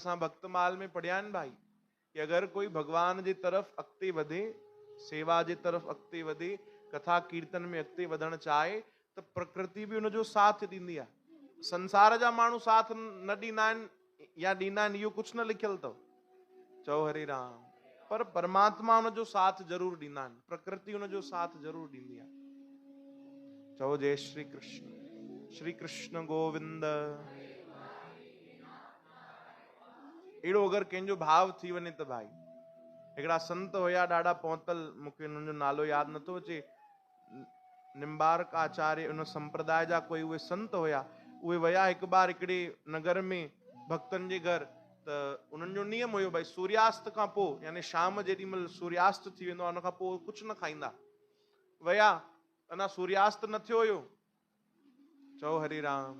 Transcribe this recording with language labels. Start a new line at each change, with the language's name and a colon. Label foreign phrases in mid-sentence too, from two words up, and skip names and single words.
Sindhi: असां भक्तमाल में पढ़िया आहिनि भाई कि अगर कोई भगवान जी तरफ अॻिते वधे, सेवा जी तरफ अॻिते वधे, कथा कीर्तन में अॻिते वधण चाहे त प्रकृति भी उनजो साथ ॾींदी आहे। संसार जा माण्हू साथ न ॾींदा आहिनि या ॾींदा आहिनि इहो कुझु न लिखियल अथव, चओ हरे राम। पर परमात्मा उनजो साथ जरूर ॾींदा आहिनि, प्रकृति उनजो साथ जरूर ॾींदी आहे। चओ जय श्री कृष्ण। श्री कृष्ण गोविंद। अहिड़ो अगरि कंहिंजो भाव थी वञे त भाई, हिकिड़ा संत हुया ॾाढा पहुतल, मूंखे हुननि जो नालो यादि नथो अचे, निम्बार्क आचार्य उन संप्रदाय जा कोई उहे संत हुया। उहे विया हिकु बार हिकिड़े नगर में भक्तनि जे घर, त उन्हनि जो नियम हुयो भाई सूर्यास्त खां पोइ, यानी शाम जेॾी महिल सूर्यास्त थी वेंदो आहे उन खां पोइ कुझु न खाईंदा। विया, अञा सूर्यास्त न थियो हुयो। चओ हरे राम।